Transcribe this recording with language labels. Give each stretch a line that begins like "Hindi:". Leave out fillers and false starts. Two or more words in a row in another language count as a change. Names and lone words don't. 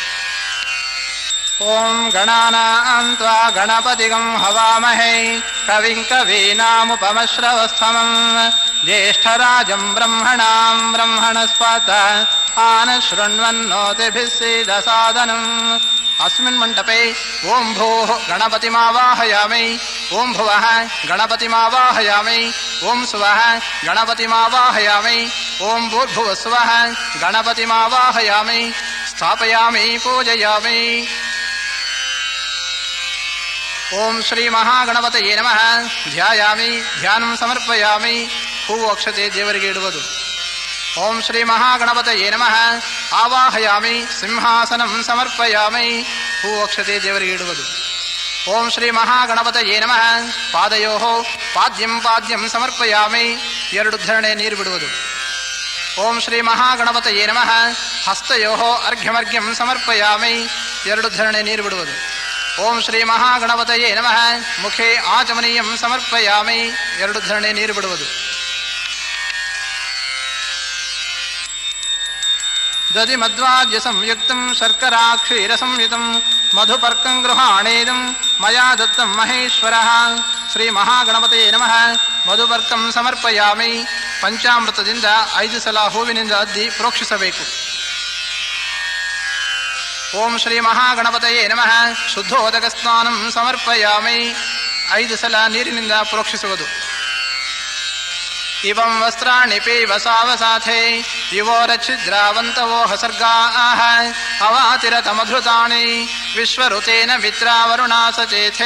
Sanskrit: ಓಂ ಗಣಾನಾಂ ತ್ವಾ ಗಣಪತಿಗಂ ಹವಾಮಹೇ ಕವಿಂ ಕವೀನಾಮುಪಮಶ್ರವಸ್ತಮಂ ಜ್ಯೇಷ್ಠರಾಜಂ ಬ್ರಹ್ಮಣಾಂ ಬ್ರಹ್ಮಣಸ್ಪತ ಆನಶೃಣ್ವನ್ನೋತಿಭಿಃ ಸೀದಸಾದನಂ. ಅಸ್ಮಿನ್ ಮಂಟಪೆ ಓಂ ಭೂಃ ಗಣಪತಿಮಾವಾಹಯಾಮಿ. ಓಂ ಭುವಃ ಗಣಪತಿಮಾವಾಹಯಾಮಿ. ಓಂ ಸುವಃ ಗಣಪತಿಮಾವಾಹಯಾಮಿ. ಓಂ ಭೂರ್ಭುವಸ್ಸುವಃ ಗಣಪತಿಮಾವಾಹಯಾಮಿ. ಸ್ಥಾಪಯಾಮಿ ಪೂಜಯಾಮಿ. ಓಂ ಶ್ರೀ ಮಹಾಗಣಪತಯೇ ನಮಃ. ಧ್ಯಾಯಾಮಿ. ಧ್ಯಾನಂ ಸಮರ್ಪಯಾಮಿ.
Kannada: ಹೂವು ಅಕ್ಷತೆ ದೇವರಿಗೆ ಇಡುವುದು.
Sanskrit: ಓಂ ಶ್ರೀ ಮಹಾಗಣಪತಯೇ ನಮಃ. ಆವಾಹಯಾಮಿ. ಸಿಂಹಾಸನಂ ಸಮರ್ಪಯಾಮಿ.
Kannada: ಹೂವು ಅಕ್ಷತೆ ದೇವರಿಗೆ ಇಡುವುದು.
Sanskrit: ಓಂ ಶ್ರೀ ಮಹಾಗಣಪತಯೇ ನಮಃ. ಪಾದಯೋಃ ಪಾದ್ಯಂ ಪಾದ್ಯಂ ಸಮರ್ಪಯಾಮಿ.
Kannada: 2 ಧರಣೆ ನೀರು ಬಿಡುವುದು.
Sanskrit: ಓಂ ಶ್ರೀ ಮಹಾಗಣಪತಯೇ ನಮಃ. ಹಸ್ತಯೋಃ ಅರ್ಘ್ಯಮರ್ಘ್ಯಂ ಸಮರ್ಪಯಾಮಿ.
Kannada: 2 ಧರಣೆ ನೀರು ಬಿಡುವುದು.
Sanskrit: ಓಂ ಶ್ರೀ ಮಹಾಗಣಪತಯೇ ನಮಃ. ಮುಖೇ ಆಚಮನೀಯಂ ಸಮರ್ಪಯಾಮಿ.
Kannada: 2 ಧರಣೆ ನೀರು ಬಿಡುವುದು.
Sanskrit: ದಧಿ ಮಧ್ವಾದ್ಯ ಸಂಯುಕ್ತಂ ಶರ್ಕರಾ ಕ್ಷೀರ ಸಂಯುತಂ ಮಧುಪರ್ಕಂ ಗೃಹಾಣೇದಂ ಮಯಾ ದತ್ತಂ ಮಹೇಶ್ವರಃ ಶ್ರೀ ಮಹಾಗಣಪತಿಯೇ ನಮಃ. ಮಧುಬರ್ಕಂ ಸಮರ್ಪಯಾಮಿ.
Kannada: ಪಂಚಾಮೃತದಿಂದ 5 ಸಲ ಹೂವಿನಿಂದ ಅದ್ದಿ ಪ್ರೋಕ್ಷಿಸಬೇಕು.
Sanskrit: ಓಂ ಶ್ರೀ ಮಹಾಗಣಪತಿಯೇ ನಮಃ. ಶುದ್ಧೋದಕ ಸ್ನಾನಂ ಸಮರ್ಪಯಾಮಿ.
Kannada: 5 ಸಲ ನೀರಿನಿಂದ ಪ್ರೋಕ್ಷಿಸುವುದು.
Sanskrit: ಇವಂ ವಸ್ತ್ರಾಣಿ ಪೀವ ಸಾವಸಾಥೇ ಯುವೋರಚ್ಛಿದ್ರಾವಂತವೋ ಹಸರ್ಗಾಃ ಅವಾತಿರತಮಧೃತಾನಿ ವಿಶ್ವಋತೇನ ಮಿತ್ರಾವರುಣಾ ಸಚೇಥೇ.